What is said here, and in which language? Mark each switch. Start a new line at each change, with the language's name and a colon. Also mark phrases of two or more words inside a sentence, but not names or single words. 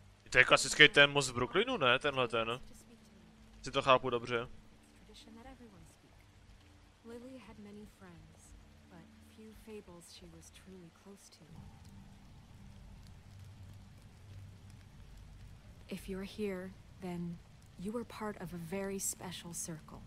Czech: To je klasický ten most v Brooklynu, ne? Tenhle ten. Si to chápu dobře.
English: Lily had many friends, but few fables she was truly close to. If you're here, then you were part of a very special circle.